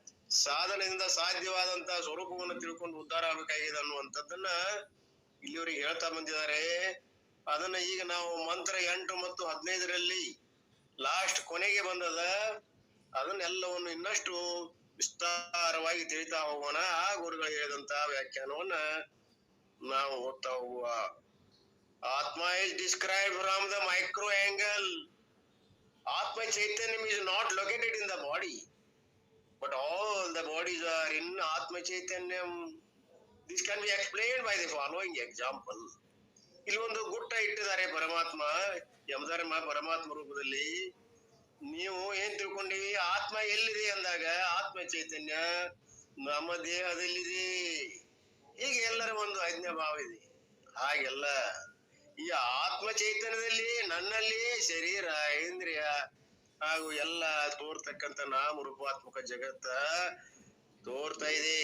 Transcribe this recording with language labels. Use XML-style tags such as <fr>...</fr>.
<kn>ಸಾಧನೆಯಿಂದ ಸಾಧ್ಯವಾದಂತ ಸ್ವರೂಪವನ್ನು ತಿಳ್ಕೊಂಡು ಉದ್ಧಾರ ಆಗ್ಬೇಕಾಗಿದೆ ಅನ್ನುವಂಥದ್ದನ್ನ ಇಲ್ಲಿವರೆಗೆ ಹೇಳ್ತಾ ಬಂದಿದ್ದಾರೆ. ಅದನ್ನ ಈಗ ನಾವು ಮಂತ್ರ 8 ಮತ್ತು 15ರಲ್ಲಿ ಲಾಸ್ಟ್ ಕೊನೆಗೆ ಬಂದದ. ಅದನ್ನೆಲ್ಲವನ್ನು ಇನ್ನಷ್ಟು ವಿಸ್ತಾರವಾಗಿ ತಿಳಿತಾ ಹೋಗೋಣ. ಆ ಗುರುಗಳು ಹೇಳಿದಂತ ವ್ಯಾಖ್ಯಾನವನ್ನ ನಾವು ಓದ್ತಾ ಹೋಗುವ.</kn> <en>Atma is described from the micro angle. Atma Chaitanyam is not located in the body, but all the bodies are in Atma Chaitanyam. This can be explained by the following example.</en> <kn>ಇಲ್ಲಿ ಒಂದು ಗುಟ್ಟ ಇಟ್ಟಿದ್ದಾರೆ ಪರಮಾತ್ಮ ಯಮಧರ್ಮ ಪರಮಾತ್ಮ ರೂಪದಲ್ಲಿ. ನೀವು ಏನ್ ತಿಳ್ಕೊಂಡಿವಿ, ಆತ್ಮ ಎಲ್ಲಿದೆ ಅಂದಾಗ ಆತ್ಮ ಚೈತನ್ಯ ನಮ್ಮ ದೇಹದಲ್ಲಿದೆ. ಹೀಗೆ ಎಲ್ಲರ ಒಂದು ಅಜ್ಞಾ ಭಾವ ಇದೆ. ಹಾಗೆಲ್ಲ ಈ ಆತ್ಮ ಚೈತನ್ಯದಲ್ಲಿ ನನ್ನಲ್ಲಿ ಶರೀರ ಇಂದ್ರಿಯ ಹಾಗೂ ಎಲ್ಲ ತೋರ್ತಕ್ಕಂಥ ನಾಮ ರೂಪಾತ್ಮಕ ಜಗತ್ತ ತೋರ್ತಾ ಇದೆ.</kn>